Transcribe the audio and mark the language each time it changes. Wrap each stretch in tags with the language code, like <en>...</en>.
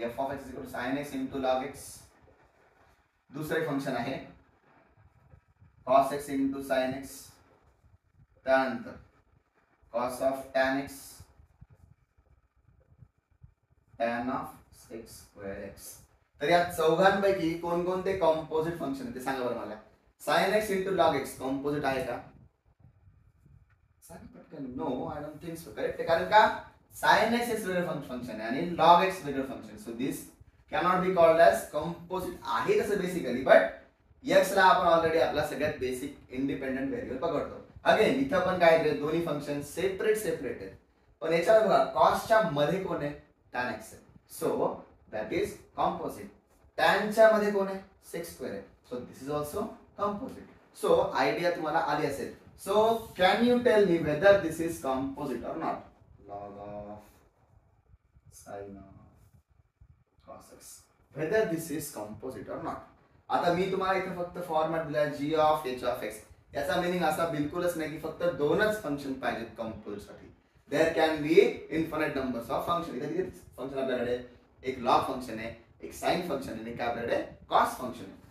<en>F of x is equal to sine x into log x.</en> <mr>दुसरे function आहे cos x into sine x.</mr> <en>त्यानंतर cos of tan x, tan of x square x.</en> <mr>तर या चौघांपैकी कोणकोणते composite function आहे ते सांगा बरं मला. Sine x into log x composite आहे का? सांगा पटकन.</mr> <en>No, I don't think so.</en> <mr>Correct आहे, कारण का साइन एक्स एक वेगळं फंक्शन आहे आणि लॉग एक्स वेगळं function.</mr> <en>So this cannot be called as composite.</en> <mr>आहे तसं बेसिकली, बट एक्स ला आपण ऑलरेडी आपला सगळ्यात बेसिक इंडिपेंडेंट व्हेरिएबल पकडतो. अगेन इथं पण काय, दोन्ही फंक्शन सेपरेट आहेत. पण याच्यावर बघा, कॉसच्या मध्ये कोण आहे? टॅन एक्स आहे.</mr> <en>So that is composite.</en> <mr>tan च्या मध्ये कोण आहे?</mr> <en>sec square आहे. So this is also composite.</en> <mr>So idea तुम्हाला आली असेल.</mr> <en>So can you tell me whether this is composite or not? Log of sin of cos x. Whether this is composite or not?</en> <mr>आता मी तुम्हाला इथे फक्त format दिला g of h of x. याचा meaning असा बिलकुलच नाही की फक्त दोनच फंक्शन पाहिजेत कंपोजिट साठी.</mr> <en>There can be infinite numbers of function.</en> <mr>इथे किती फंक्शन आपल्याकडे? एक लॉग फंक्शन आहे, एक साइन फंक्शन आहे, एक आपल्याकडे कॉस फंक्शन आहे.</mr>